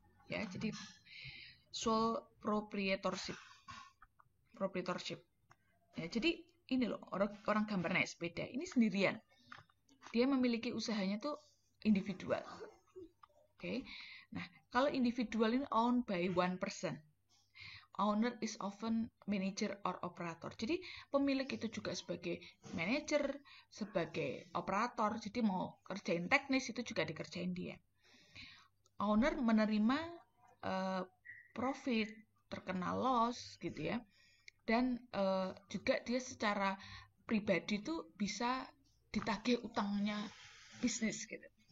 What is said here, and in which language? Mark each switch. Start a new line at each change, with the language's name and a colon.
Indonesian: Ya, jadi sole proprietorship. Ya, jadi ini loh, orang gambar naik sepeda, ini sendirian. Dia memiliki usahanya tuh individual. Oke. Nah, kalau individual ini
English: owned by one person. Owner is often manager or operator.
Indonesian: Jadi pemilik itu juga sebagai manager, sebagai operator. Jadi mau kerjain teknis itu juga dikerjain dia. Owner menerima profit, terkena loss gitu ya. Dan juga dia secara pribadi tuh bisa ditagih utangnya bisnis gitu.